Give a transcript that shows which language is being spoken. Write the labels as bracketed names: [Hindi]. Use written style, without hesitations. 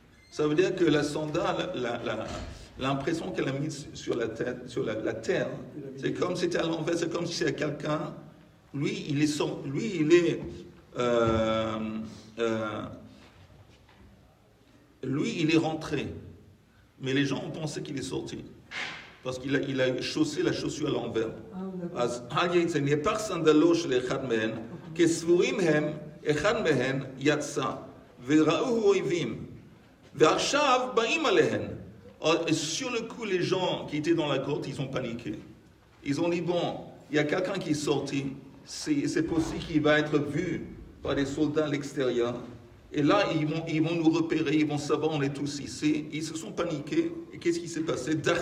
[French] Ça veut dire que la sandale, l'impression qu'elle a mise sur la tête, sur la terre, c'est comme si c'était à l'envers, c'est comme si c'était quelqu'un, lui il est rentré, mais les gens ont pensé qu'il est sorti. Parce qu'il a chaussé la chaussure à l'envers. [Hebrew] אז נהפך סנדלו של אחד מהן, כסבורים הם, אחד מהן יצא, וראו אויבים, ועכשיו באים עליהן. [French] Sur le coup, les gens qui étaient dans la grotte, ils ont paniqué. Ils ont dit, bon, il y a quelqu'un qui est sorti, c'est possible qu'il va être vu par des soldats à l'extérieur. Et là, ils vont nous repérer, ils vont savoir, on est tous ici. Ils se sont paniqués. Et qu'est-ce qui s'est passé?